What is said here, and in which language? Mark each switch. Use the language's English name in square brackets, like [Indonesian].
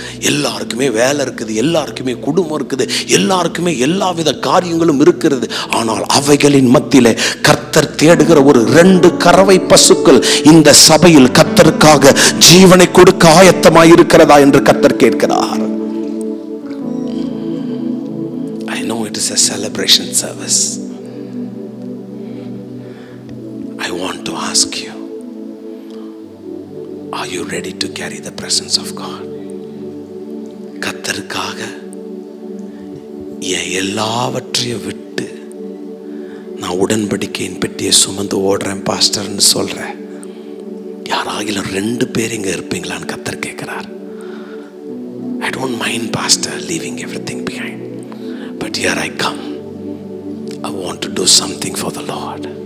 [Tamil] எல்லாருக்குமே வேலை இருக்குது, எல்லாருக்குமே குடும்பம் இருக்குது, எல்லாருக்குமே எல்லாவித காரியங்களும் இருக்கிறது. ஆனால் அவைகளின் மத்தியிலே கர்த்தர் தேடுகிற ஒரு 2 கறவை பசுக்கள் இந்த சபையில் கர்த்தருக்காக ஜீவனை கொடுக்க ஆயத்தமாய் இருக்கிறதா என்று கர்த்தர் கேட்கிறார். [English] I know it is a celebration service. I want to ask you, are you ready to carry the presence of God? [Tamil] கர்த்தருக்காக என் எல்லாவற்றையும் விட்டு நான் உடன்படிக்கையின் பெட்டியை சுமந்து ஓடுறேன் பாஸ்டர்னு சொல்றேன். யாராகிலும் 2 பேர் இங்க இருப்பீங்களான்னு கர்த்தர் கேட்கிறார். [English] I don't mind pastor leaving everything behind, but here I come. I want to do something for the Lord.